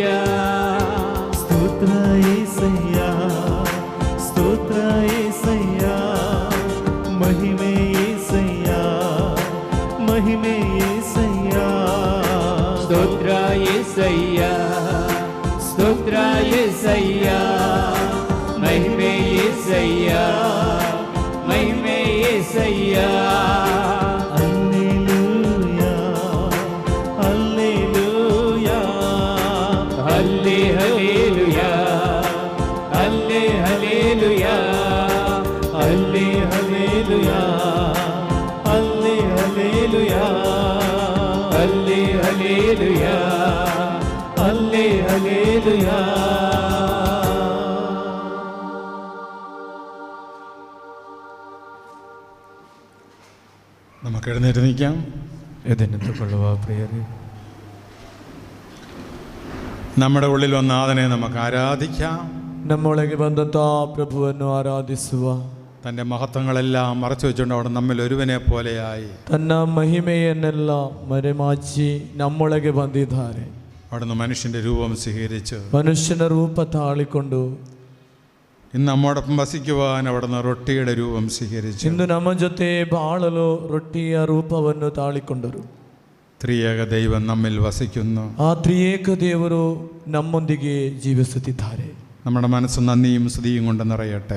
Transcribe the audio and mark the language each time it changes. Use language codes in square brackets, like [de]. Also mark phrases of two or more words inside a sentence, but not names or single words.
[te] స్తోత్ర యేసయ్య, స్తోత్ర యేసయ్య, మహిమే యేసయ్య, మహిమే యేసయ్య. స్తోత్ర యేసయ్య, స్తోత్ర యేసయ్య, మహిమే యేసయ్య, మహిమే యేసయ్య. హల్లెలూయా, హల్లెలూయా, హల్లే హల్లెలూయా, హల్లే హల్లెలూయా, హల్లే హల్లెలూయా, హల్లే హల్లెలూయా, హల్లే హల్లెలూయా, హల్లే హల్లెలూయా. [ml] നമുക്ക് എഴുന്നേറ്റ് നിൽക്കാം. എതിനെത്തുകൊള്ളുക പ്രിയരെ. നമ്മുടെ ഉള്ളിൽ വന്ന നാഥനെ നമുക്ക് ആരാധിക്കാം. [kn] ನಮ್ಮೊಳಗೆ ಬಂದಂಥ ಪ್ರಭುವನ್ನು ಆರಾಧಿಸುವ. [ml] തൻ്റെ മഹത്വങ്ങളെല്ലാം മറച്ചു വെച്ചുകൊണ്ട് അവിടെ നമ്മിൽ ഒരുവനെ പോലെയായി [kn] ತನ್ನ ಮಹಿಮೆಯನ್ನೆಲ್ಲ ಮರೆಮಾಚಿ ನಮ್ಮೊಳಗೆ ಬಂದಿದ್ದಾರೆ. [ml] അവിടുന്ന് മനുഷ്യൻ്റെ രൂപം സ്വീകരിച്ച് [kn] ಮನುಷ್ಯನ ರೂಪ ತಾಳಿಕೊಂಡು [ml] ഇന്ന് നമ്മോടൊപ്പം വസിക്കുവാൻ അവിടുന്ന് റൊട്ടിയുടെ രൂപം സ്വീകരിച്ചു. [kn] ಇಂದು ನಮ್ಮ ಜೊತೆ ಬಾಳಲು ರೊಟ್ಟಿಯ ರೂಪವನ್ನು ತಾಳಿಕೊಂಡರು. [ml] ത്രിയേക ദൈവം നമ്മിൽ വസിക്കുന്നു. [kn] ಆ ತ್ರಿಯೇಕ ದೇವರು ನಮ್ಮೊಂದಿಗೆ ಜೀವಿಸುತ್ತಿದ್ದಾರೆ. [ml] നമ്മുടെ മനസ്സ് നന്ദിയും സ്തുതിയും കൊണ്ട് നിറയട്ടെ.